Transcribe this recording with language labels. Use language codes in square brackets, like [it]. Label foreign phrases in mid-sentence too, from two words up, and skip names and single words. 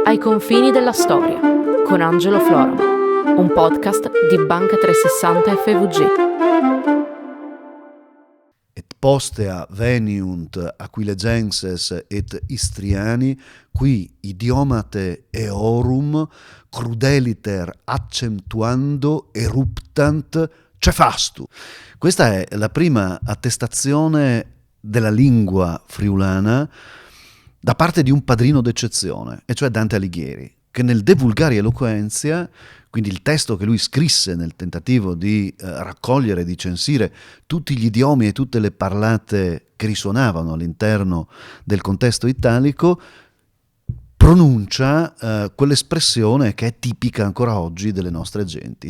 [it] confini della storia con Angelo Floramo, un podcast di Banca 360 FVG. [la] Et postea veniunt aquilegenses et istriani, qui idiomate eorum crudeliter accentuando eruptant cefastu. [it] Questa è la prima attestazione della lingua friulana da parte di un padrino d'eccezione, e cioè Dante Alighieri, che nel De Vulgari Eloquentia, quindi il testo che lui scrisse nel tentativo di raccogliere e di censire tutti gli idiomi e tutte le parlate che risuonavano all'interno del contesto italico, pronuncia quell'espressione che è tipica ancora oggi delle nostre genti.